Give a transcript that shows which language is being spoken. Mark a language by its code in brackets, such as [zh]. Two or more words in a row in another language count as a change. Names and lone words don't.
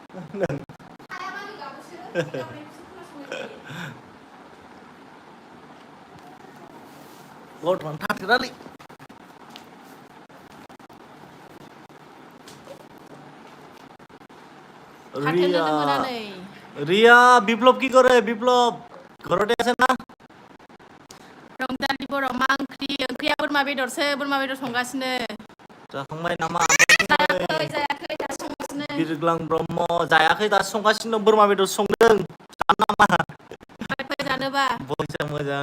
[brx] गथ'आनो थाथेरालै थाथेरनो रिया मोना नै [as] रिया বিপ্লব কি করে বিপ্লব ঘৰতে আছে না [brx] रंजालि बर' मा ओंख्रिया बोरमा बेदर संगासिनो जाखांबाय नामा जायाखै दा संगासिनो बिरग्लां ब्रह्म जायाखै दासो संगासिनो दं बोरमा बेदर संदों नामा फै जानोबा बयसा मोजां